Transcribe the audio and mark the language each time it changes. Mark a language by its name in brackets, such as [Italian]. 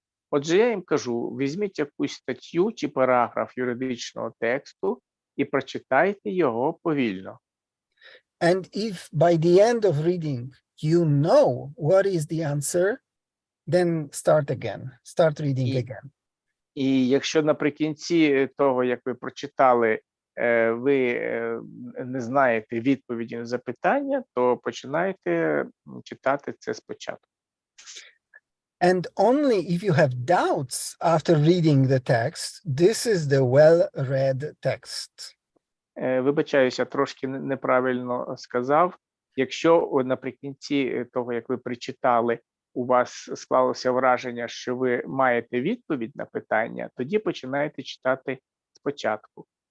[Ukrainian] Отже, я їм кажу, візьміть якусь статтю чи параграф юридичного тексту і прочитайте його повільно. [English] And if by the end of reading you know what is the answer, then start again. Start reading again. [Ukrainian] І якщо наприкінці того, як ви прочитали, ви не знаєте відповіді на запитання, то починайте читати це спочатку. [English] And only if you have doubts after reading the text, this is the well-read text. [Ukrainian] Вибачаюся, трошки неправильно сказав. Якщо наприкінці того, як ви прочитали, у вас склалося враження, що ви маєте відповідь на питання, тоді починаєте читати спочатку.